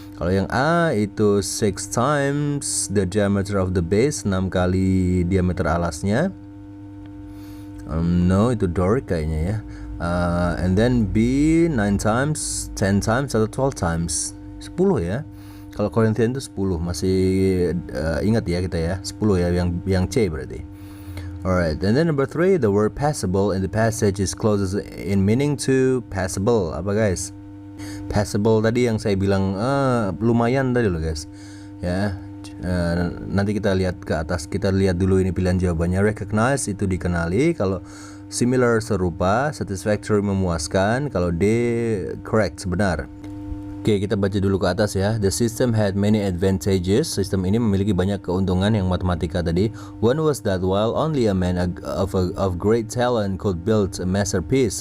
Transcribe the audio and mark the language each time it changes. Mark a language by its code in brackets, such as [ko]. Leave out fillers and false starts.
[id] Kalau yang A itu [en] 6 times the diameter of the base, [id] 6 kali diameter alasnya. No, itu Doric kayaknya ya. [en] And then B 9 times, 10 times [id] atau 12 times, 10 ya. Kalau Corinthian itu 10, masih ingat ya kita ya, 10 ya, yang C berarti. [en] Alright, and then number 3, the word passable in the passage is closest in meaning to passable. [id] Apa guys? Passable tadi yang saya bilang lumayan tadi loh guys. Ya, nanti kita lihat ke atas, kita lihat dulu ini pilihan jawabannya. Recognize itu dikenali, kalau similar serupa, satisfactory memuaskan, kalau D correct sebenar. Oke, kita baca dulu ke atas ya. [en] The system had many advantages. [id] Sistem ini memiliki banyak keuntungan yang matematika tadi. [en] One was that while only a man of great talent could build a masterpiece.